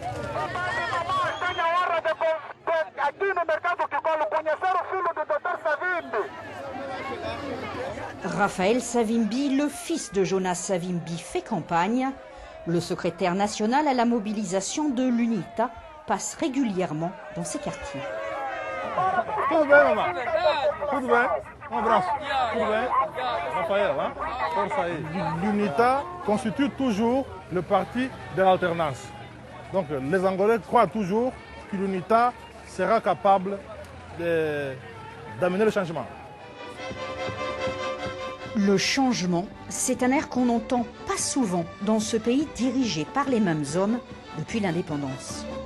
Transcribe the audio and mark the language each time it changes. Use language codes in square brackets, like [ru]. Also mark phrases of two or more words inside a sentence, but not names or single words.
[fr] Raphaël Savimbi, le fils de Jonas Savimbi, fait campagne. Le secrétaire national à la mobilisation de l'UNITA passe régulièrement dans ces quartiers. [pt] Tudo bem, maman? Tudo bem? Abraço. Tudo bem? Raphaël, hein? Força aí. [fr] L'UNITA constitue toujours le parti de l'alternance. Donc les Angolais croient toujours que l'UNITA sera capable d'amener le changement. Le changement, c'est un air qu'on n'entend pas souvent dans ce pays dirigé par les mêmes hommes depuis l'indépendance.